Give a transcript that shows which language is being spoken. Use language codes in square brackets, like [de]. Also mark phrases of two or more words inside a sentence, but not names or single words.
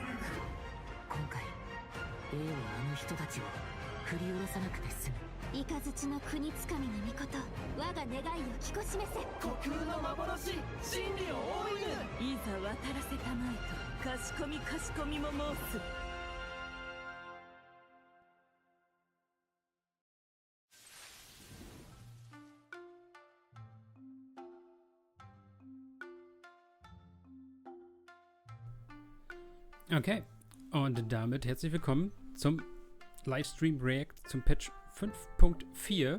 [ja] 今回 A はあの人たちを振り下ろさなくて済む。雷の国つかみの御事、我が願いを聞こしめせ。虚空の幻、真理を追いぬ。いざ渡らせたまいと、かしこみも申す。 [de] Okay, und damit herzlich willkommen zum Livestream React zum Patch 5.4.